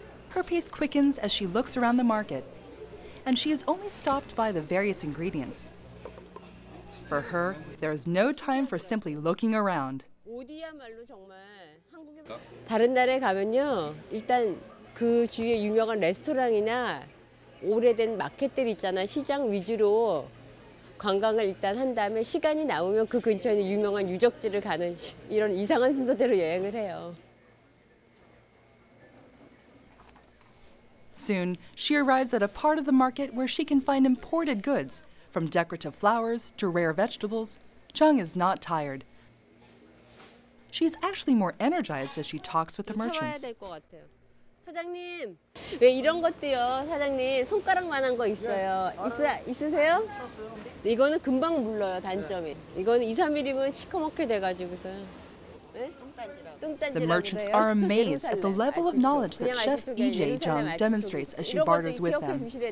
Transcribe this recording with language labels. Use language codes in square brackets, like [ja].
[en] Her pace quickens as she looks around the market, and she is only stopped by the various ingredients. For her, there is no time for simply looking around. [ko] 어디야말로 정말 한국에 다른 나라에 가면요, 일단 그 주위에 유명한 레스토랑이나 오래된 마켓들 있잖아요. 시장 위주로 관광을 일단 한 다음에 시간이 나오면 그 근처에 있는 유명한 유적지를 가는 이런 이상한 순서대로 여행을 해요. [en] Soon, she arrives at a part of the market where she can find imported goods, from decorative flowers to rare vegetables. Jeong is not tired. She's actually more energized as she talks with the merchants. [ko] 사장님, 왜 이런 것도요, 사장님 손가락만한 거 있어요. 있으세요? 이거는 금방 물러요, 단점이. 이거는 2, 3일이면 시커멓게 돼가지고서요. 네? [en] The merchants are amazed at the level of knowledge that Chef Jeong demonstrates as she barters with them.